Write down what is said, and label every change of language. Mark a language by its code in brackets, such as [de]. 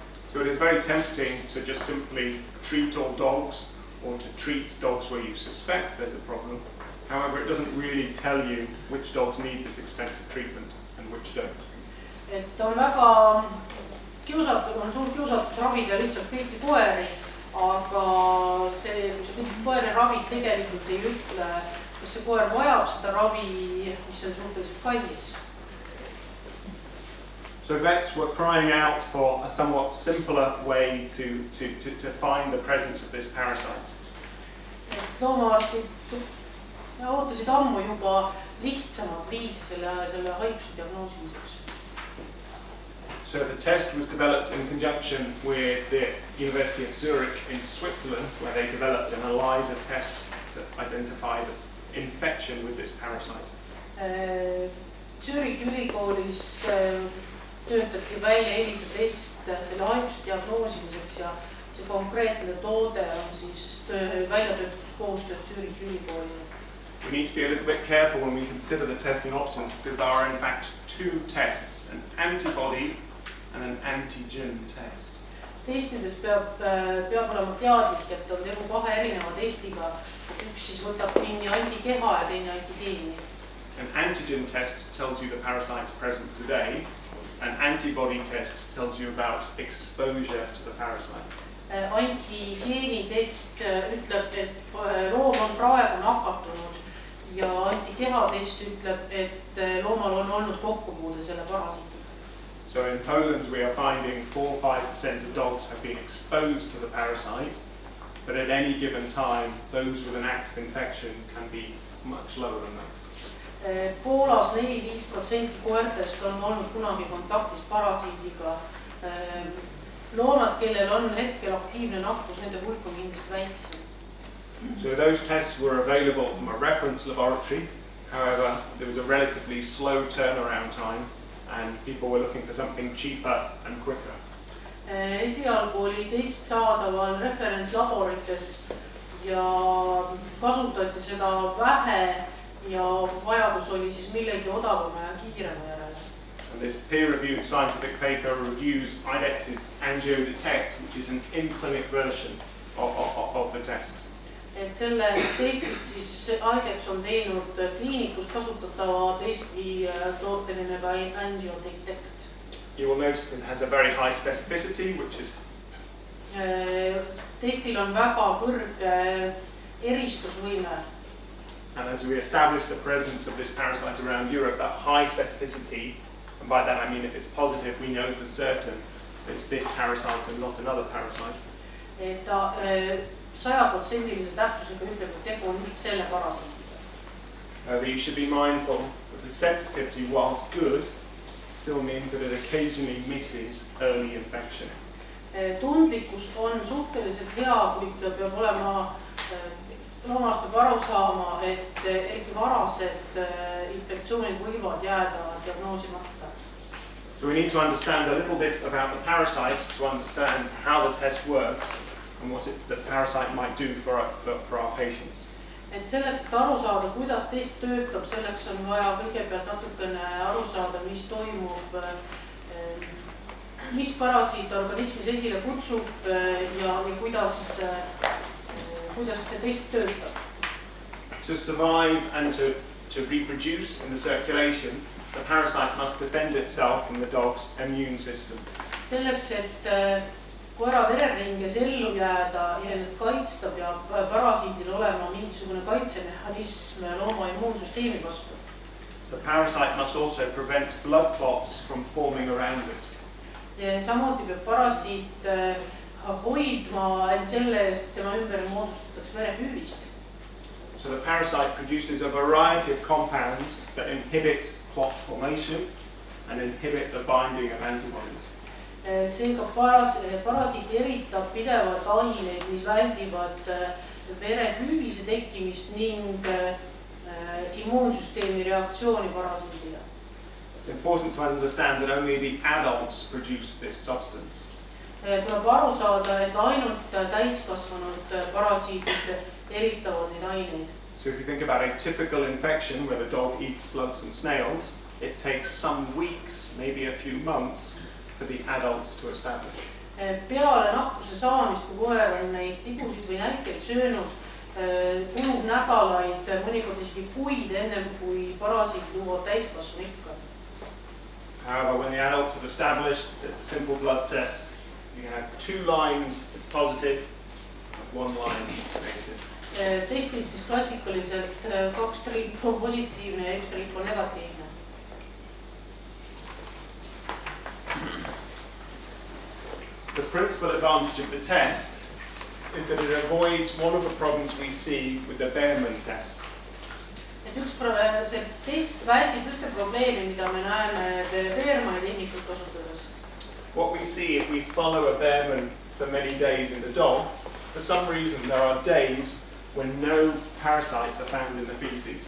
[en] So it is very tempting to just simply treat all dogs or to treat dogs where you suspect there's a problem. However, it doesn't really tell you which dogs need this expensive treatment and which don't. [et] Et on väga kiusatud, on suur kiusatus ravida lihtsalt kõiki koeri, aga see, kui sa kõiki koeri ravid, tegelikult ei ütle, kas see koer vajab seda ravi, mis on suhteliselt kallis. [en] So vets were crying out for a somewhat simpler way to find the presence of this parasite. [et] Et loomaarstid ootasid ammu juba lihtsamat viisi selle haiguse diagnoosimiseks. [en] So the test was developed in conjunction with the University of Zurich in Switzerland, where they developed an ELISA test to identify the infection with this parasite. [et] Zürich ülikoolis töötati välja ELISA test selle haiguse diagnoosimiseks ja see konkreetne toode on siis välja töötatud koostöös Zürich ülikooliga. [en] We need to be a little bit careful when we consider the testing options because there are in fact 2 tests, an antibody and an antigen test. [et] Testides peab olema teadlik, et on tegu 2 erineva testiga. Üks siis võtab kinni antikeha ja teine antigeeni. [en] An antigen test tells you the parasite's present today. An antibody test tells you about exposure to the parasite. [et] Antigeeni test ütleb, et loom on praegu nakatunud ja antikeha test ütleb, et loomal on olnud kokkupuude selle parasiitiga. [en] So in Poland we are finding 4–5% of dogs have been exposed to the parasite, but at any given time those with an active infection can be much lower than that. [et] Poolas 4–5% koertest on olnud kunagi kontaktis parasiidiga. Loomad, kellel on hetkel aktiivne nakkus, nende hulk on kindlasti väiksem. [en] So those tests were available from a reference laboratory. However, there was a relatively slow turnaround time and people were looking for something cheaper and quicker. [et] Esialgu oli test saadaval referentslaborites ja kasutati seda vähe ja vajadus oli siis millegi odavama ja kiirema järele. [en] And this peer-reviewed scientific paper reviews IDEX's AngioDetect, which is an in-clinic version of the test. [et] Et selle testist siis IDEX on teinud kliinikus kasutatava testi toote nimega AngioDetect. [en] You will notice it has a very high specificity, which is [et] testil on väga kõrge eristusvõime. [en] And as we establish the presence of this parasite around Europe, that high specificity, and by that I mean if it's positive, we know for certain it's this parasite and not another parasite. [et] Et ta 100% täpsusega ütleb, et tegu on just selle parasiidiga. [en] But you should be mindful that the sensitivity, whilst good, still means that it occasionally misses early infection. [et] Tundlikkus on suhteliselt hea, kuid peab olema loomast peab aru saama, et eriti varased infektsioonid võivad jääda diagnoosimata. [en] So we need to understand a little bit about the parasites to understand how the test works and what the parasite might do for our patients. [et] Et selleks, et aru saada, kuidas test töötab, selleks on vaja kõigepealt natukene aru saada, mis toimub, mis parasiit organismis esile kutsub ja kuidas see test töötab. [en] To survive and to reproduce in the circulation, the parasite must defend itself from the dog's immune system. [et] Selleks, et koera vereringes ellu jääda ja ennast kaitsta, peab parasiidil olema mingisugune kaitsemehhanism looma immuunsüsteemi vastu. [en] The parasite must also prevent blood clots from forming around it. [et] Ja samuti peab parasiit hoidma end selle eest, et tema ümber moodustatakse verehüüvist. [en] So the parasite produces a variety of compounds that inhibit clot formation and inhibit the binding of antibodies. [et] Seega parasiit eritab pidevalt aineid, mis väldivad verehüüvise tekkimist ning immuunsüsteemi reaktsiooni parasiidile. [en] It's important to understand that only the adults produce this substance. [et] Tuleb aru saada, et ainult täiskasvanud parasiidid eritavad neid aineid. [en] So if you think about a typical infection where the dog eats slugs and snails, it takes some weeks, maybe a few months, for the adults to establish. [et] Peale nakkuse saamist, kui koer on neid tigusid või näikeid söönud, kulub nädalaid, mõnikord isegi kuid ennem, kui parasiit jõuab täiskasvanuikka. [en] However, when the adults have established, there's a simple blood test. You can have 2 lines, it's positive, 1 line, it's negative. [et] Testil siis klassikaliselt 2 triipu on positiivne ja 1 triip on negatiivne. [en] The principal advantage of the test is that it avoids one of the problems we see with the Beerman test. [et] See test väldib ühte probleemi, mida me näeme Beermani tehnikut kasutades. [en] What we see if we follow a Beerman for many days in the dog, for some reason there are days when no parasites are found in the feces.